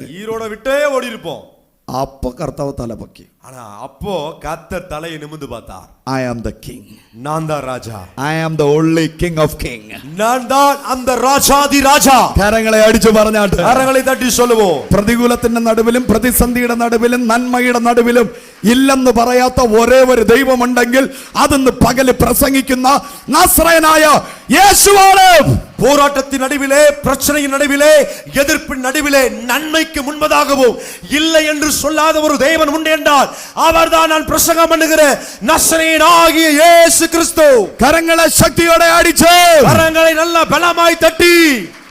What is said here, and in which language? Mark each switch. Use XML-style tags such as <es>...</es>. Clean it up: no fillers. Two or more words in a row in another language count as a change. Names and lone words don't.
<ta>ஈரோட விட்டே ஓடி இருப்போம்.</ta> <ml>അപ്പൊ കർത്താവ് തലപൊക്കി.</ml> <ta>ஆனா அப்போ கர்த்தர் தலையை நிமிர்ந்து பார்த்தார்.</ta> <en>I am the king.</en> <ta>நான் தான் ராஜா.</ta> <en>I am the only king of king.</en> <ta>நான் தான் அந்த ராஜாதி ராஜா.</ta> <ml>കരങ്ങളെ അടിച്ചു പറഞ്ഞാട്ട്, കരങ്ങളെ തട്ടി சொல்லுவோம். പ്രതികൂലത്തിന്റെ നടുവിലും പ്രതിസന്ധിയുടെ നടുവിലും നന്മയുടെ നടുവിലും ഇല്ലെന്ന് പറയാത്ത ഒരേ ഒരു ദൈവമുണ്ടെങ്കിൽ അതെന്ന് പകല് പ്രസംഗിക്കുന്ന നസ്രയനായ യേശുവാണ്.</ml> <ta>போராட்டத்தின் நடுவிலே, பிரச்சனையின் நடுவிலே, எதிர்ப்பின் நடுவிலே நன்மைக்கு முன்பதாகவும் இல்லை என்று சொல்லாத ஒரு தேவன் உண்டு என்றால் அவர்தான் நான் பிரசங்கம் பண்ணுகிற நசரேயனாகிய இயேசு கிறிஸ்து.</ta> <ml>കരങ്ങളെ ശക്തിയോടെ അടിച്ച്,</ml> <ta>கரங்களை நல்ல பலமாய் தட்டி</ta>